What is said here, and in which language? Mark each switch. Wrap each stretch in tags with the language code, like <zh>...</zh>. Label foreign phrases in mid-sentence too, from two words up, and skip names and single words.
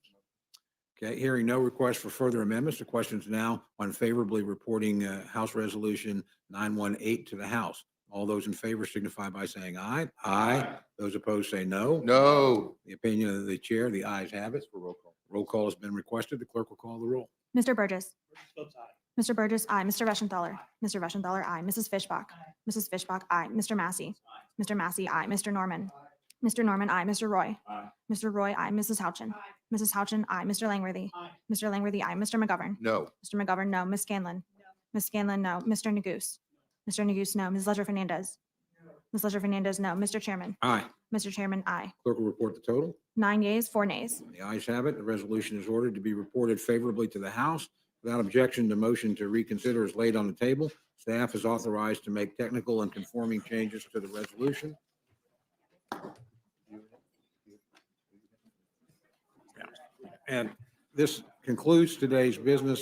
<en>Okay, hearing no request for further amendments, the question is now on favorably reporting House Resolution 918 to the House. All those in favor signify by saying aye. Aye. Those opposed say no. No. The opinion of the chair, the ayes have it. For roll call. Roll call has been requested. The clerk will call the roll. Mr. Burgess. Mr. Burgess, aye. Mr. Reschenthaler. Mr. Reschenthaler, aye. Mrs. Fishbach. Mrs. Fishbach, aye. Mr. Massey. Mr. Massey, aye. Mr. Norman. Mr. Norman, aye. Mr. Roy. Mr. Roy, aye. Mrs. Houchin. Mrs. Houchin, aye. Mr. Langworthy. Mr. Langworthy, aye. Mr. McGovern. No. Mr. McGovern, no. Ms. Scanlon. Ms. Scanlon, no. Mr. Neguse. Mr. Neguse, no. Ms. Ledger Fernandez. Ms. Ledger Fernandez, no. Mr. Chairman. Aye. Mr. Chairman, aye. Clerk will report the total. 9 yeas, 4 nays. The ayes have it. The resolution is ordered to be reported favorably to the House. Without objection, the motion to reconsider is laid on the table. Staff is authorized to make technical and conforming changes to the resolution. And this concludes today's business.</en>